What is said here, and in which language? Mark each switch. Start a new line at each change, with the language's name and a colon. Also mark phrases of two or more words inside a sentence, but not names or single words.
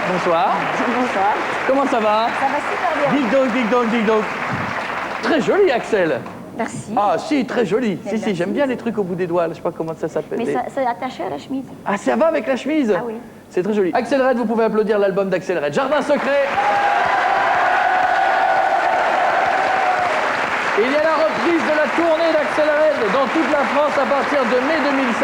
French: bonsoir. Bonsoir. Comment ça va? Ça va super bien. Dig dog, dig dog, dig dog. Très joli, Axel. Merci. Ah si, très joli. Si, merci. j'aime bien les trucs au bout des doigts. Je sais pas comment ça s'appelle. Mais ça, c'est attaché à la chemise. Ah, ça va avec la chemise? Ah oui. C'est très joli. Axel Red, vous pouvez applaudir l'album d'Axel Red. Jardin secret. Il y a la reprise de la tournée d'Axel Red dans toute la France à partir de mai 2007.